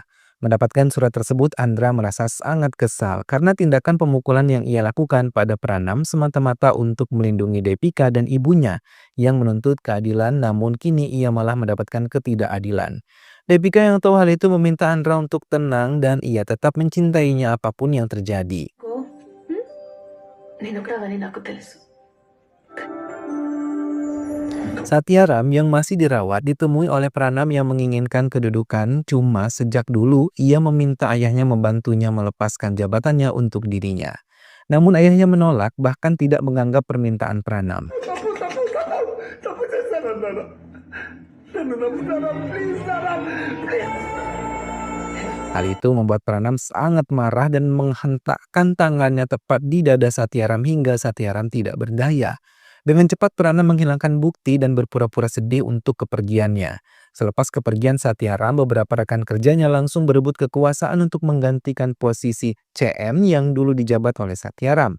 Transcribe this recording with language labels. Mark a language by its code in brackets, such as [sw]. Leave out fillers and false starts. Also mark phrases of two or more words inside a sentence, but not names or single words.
[id] Mendapatkan surat tersebut, Andra merasa sangat kesal karena tindakan pemukulan yang ia lakukan pada Pranam semata-mata untuk melindungi Depika dan ibunya yang menuntut keadilan, namun kini ia malah mendapatkan ketidakadilan. Depika yang tahu hal itu meminta Andra untuk tenang dan ia tetap mencintainya apapun yang terjadi. [te] నేను కూడా అవన్నీ నాకు తెలుసు. [id] Satyaram yang masih dirawat ditemui oleh Pranam yang menginginkan kedudukan, cuma sejak dulu ia meminta ayahnya membantunya melepaskan jabatannya untuk dirinya. Namun ayahnya menolak, bahkan tidak menganggap permintaan Pranam. [te] తప్పు తప్పు తప్పు తప్పు చేశాను నాన్న. నన్ను నమ్ముతారా ప్లీజ్ నాన్న ప్లీజ్. [id] Hal itu membuat Pranam sangat marah dan menghentakkan tangannya tepat di dada Satyaram hingga Satyaram tidak berdaya. Dengan cepat Pranam menghilangkan bukti dan berpura-pura sedih untuk kepergiannya. Selepas kepergian Satyaram, beberapa rekan kerjanya langsung berebut kekuasaan untuk menggantikan posisi CM yang dulu dijabat oleh Satyaram.